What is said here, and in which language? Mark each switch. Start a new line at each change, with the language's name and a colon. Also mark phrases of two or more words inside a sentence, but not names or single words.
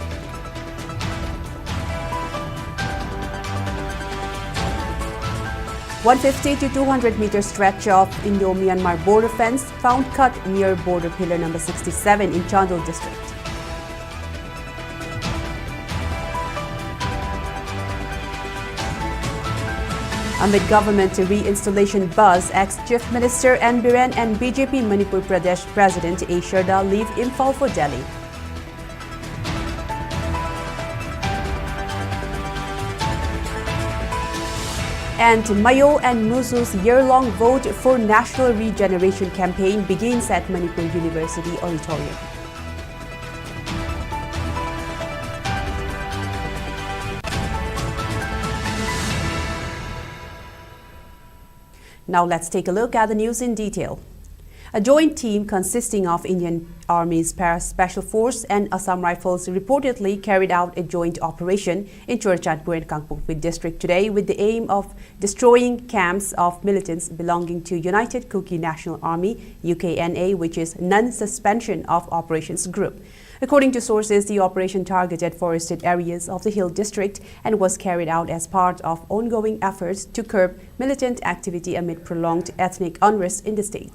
English: .150 to 200 meter stretch of Indo-Myanmar border fence found cut near border pillar number 67 in Chandol district. Amid government reinstallation buzz, ex-Chief Minister N. Biren and BJP Manipur Pradesh President A. Sharda leave Imphal for Delhi. And Mayo and Musu's year-long vote for national regeneration campaign begins at Manipur University Auditorium. Now let's take a look at the news in detail. A joint team consisting of Indian Army's Para-Special Force and Assam Rifles reportedly carried out a joint operation in Churachandpur and Kangpokpi district today with the aim of destroying camps of militants belonging to United Kuki National Army (UKNA), which is non-suspension of operations group. According to sources, the operation targeted forested areas of the Hill district and was carried out as part of ongoing efforts to curb militant activity amid prolonged ethnic unrest in the state.